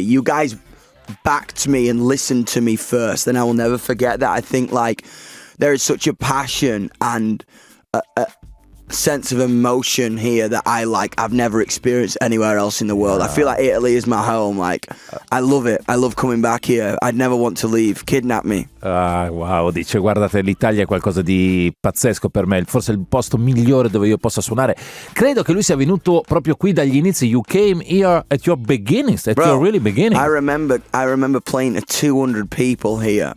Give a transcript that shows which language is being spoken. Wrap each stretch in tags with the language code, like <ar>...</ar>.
<en>You guys backed me and listened to me first, and I will never forget that. I think, like, there is such a passion and a sense of emotion here that I've never experienced anywhere else in the world. I feel like Italy is my home. Like, I love it. I love coming back here. I'd never want to leave. Kidnap me.</en> <it>Wow, dice, guardate, l'Italia è qualcosa di pazzesco per me, forse il posto migliore dove io possa suonare. Credo che lui sia venuto proprio qui dagli inizi.</it> <en>You came here at your beginnings, your really beginning. I remember playing to 200 people here.</en>